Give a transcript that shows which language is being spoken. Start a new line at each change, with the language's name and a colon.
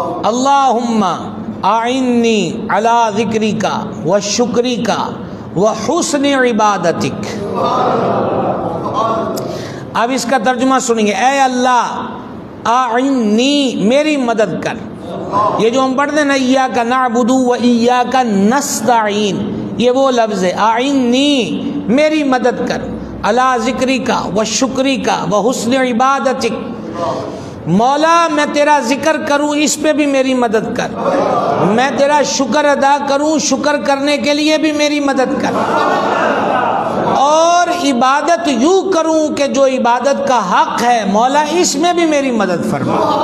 Arabic: اللہم اعنی علی ذکرک و شکرک و حسن عبادتک.
Urdu: اب اس کا ترجمہ سنیں گے. اے اللہ
Arabic: اعنی
Urdu: میری مدد کر. یہ جو ہم پڑھتے ہیں نا
Arabic: ایاک نعبد و ایاک نستعین،
Urdu: یہ وہ لفظ ہے.
Arabic: اعنی
Urdu: میری مدد کر،
Arabic: علی ذکرک و شکرک و حسن عبادتک.
Urdu: مولا میں تیرا ذکر کروں اس پہ بھی میری مدد کر، میں تیرا شکر ادا کروں شکر کرنے کے لیے بھی میری مدد کر، اور عبادت یوں کروں کہ جو عبادت کا حق ہے مولا اس میں بھی میری مدد فرما.